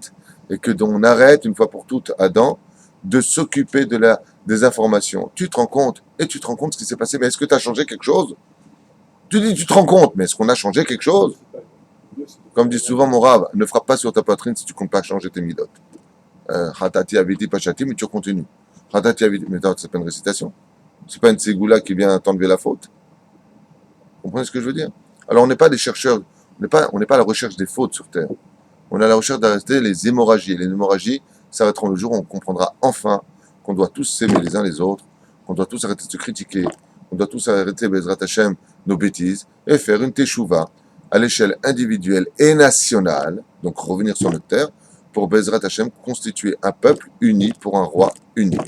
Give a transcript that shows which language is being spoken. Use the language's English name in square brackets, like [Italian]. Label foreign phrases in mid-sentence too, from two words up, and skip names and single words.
[French] Et que on arrête, une fois pour toutes, Adam, de s'occuper des informations. Tu te rends compte, et tu te rends compte ce qui s'est passé, mais est-ce que tu as changé quelque chose? Tu dis, tu te rends compte, mais est-ce qu'on a changé quelque chose? Comme dit souvent mon rave, ne frappe pas sur ta poitrine si tu ne comptes pas changer tes midotes. [Hebrew] חטאתי עויתי פשעתי, [French] mais tu continues. [Hebrew] חטאתי עויתי, [French] mais c'est pas une récitation. C'est pas une ségoula qui vient t'enlever la faute. Vous comprenez ce que je veux dire? Alors on n'est pas des chercheurs, on n'est pas à la recherche des fautes sur Terre. On est à la recherche d'arrêter les hémorragies. Et les hémorragies s'arrêteront le jour où on comprendra enfin qu'on doit tous s'aimer les uns les autres, qu'on doit tous arrêter de se critiquer, qu'on doit tous arrêter, [Hebrew] בעזרת השם, [French] nos bêtises, et faire une teshuva à l'échelle individuelle et nationale, donc revenir sur notre terre, pour [Hebrew] בעזרת השם [French] constituer un peuple uni pour un roi unique.